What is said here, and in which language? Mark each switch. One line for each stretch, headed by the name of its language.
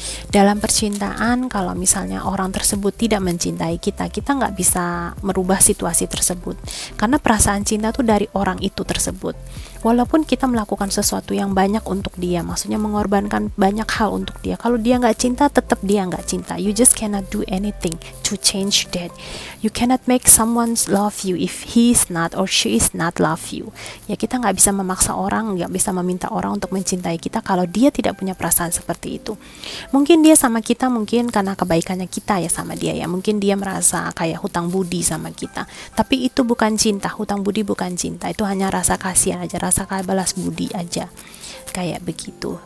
Indonesian: Dalam percintaan, kalau misalnya orang tersebut tidak mencintai kita nggak bisa merubah situasi tersebut, karena perasaan cinta tuh dari orang itu tersebut. Walaupun kita melakukan sesuatu yang banyak untuk dia, maksudnya mengorbankan banyak hal untuk dia, kalau dia nggak cinta, tetap dia nggak cinta.
English: You just cannot do anything to change that. You cannot make someone love you if he is not or she is not love you.
Indonesian: Ya, kita nggak bisa memaksa orang, nggak bisa meminta orang untuk mencintai kita kalau dia tidak punya perasaan seperti itu. Mungkin dia sama kita, mungkin karena kebaikannya kita ya sama dia ya, mungkin dia merasa kayak hutang budi sama kita, tapi itu bukan cinta. Hutang budi bukan cinta, itu hanya rasa kasihan aja, rasa balas budi aja, kayak begitu.